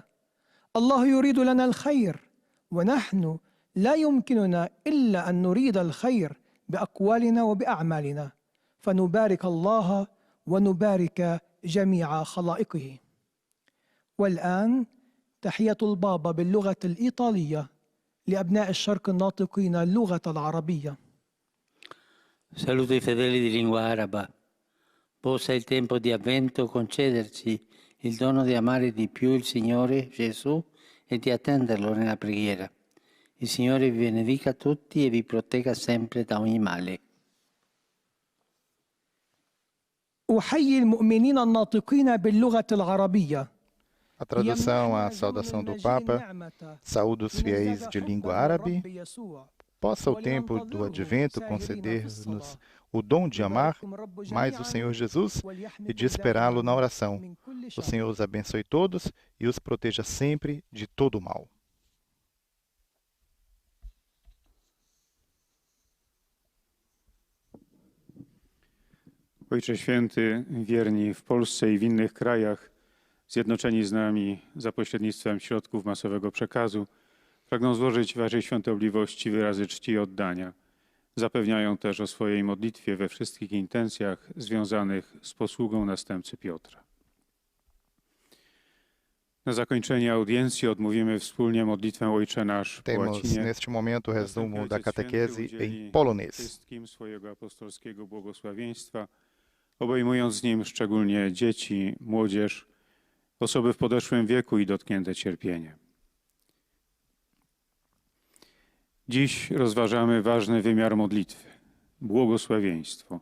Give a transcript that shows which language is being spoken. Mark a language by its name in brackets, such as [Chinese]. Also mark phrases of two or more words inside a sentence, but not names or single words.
[Arabic] الله يريد لنا الخير، ونحن لا يمكننا إلا أن نريد الخير بأقوالنا وبأعمالنا، فنبارك الله ونبارك جميع خلائقه. والآن تحية البابا باللغة الإيطالية لأبناء الشرق الناطقين اللغة العربية. [Italian] Saluto i fedeli di lingua araba. Possa il tempo di Avvento concederci il dono di amare di più il Signore Gesù e di attenderlo nella preghiera. Il Signore vi benedica tutti e vi protegga sempre da ogni male. [Arabic] أحيي المؤمنين الناطقين باللغة العربية. [Portuguese] A tradução, a saudação do Papa, saúde os fiéis de língua árabe. Possa o tempo do Advento conceder-nos o dom de amar mais o Senhor Jesus e de esperá-lo na oração. O Senhor os abençoe todos e os proteja sempre de todo o mal. [Polish] Ojcze Święty, wierni w Polsce i w innych krajach, zjednoczeni z nami za pośrednictwem środków masowego przekazu, pragną złożyć Waszej świątobliwości wyrazy czci i oddania. Zapewniają też o swojej modlitwie we wszystkich intencjach związanych z posługą następcy Piotra. Na zakończenie audiencji odmówimy wspólnie modlitwę Ojcze Nasz po [Portuguese] Temos [Polish] łacinie. [Portuguese] neste momento o resumo da catequese em polonês. [Polish] Wszystkim swojego apostolskiego błogosławieństwa, obejmując nim szczególnie dzieci, młodzież, osoby w podeszłym wieku i dotknięte cierpieniem. Dziś rozważamy ważny wymiar modlitwy – błogosławieństwo.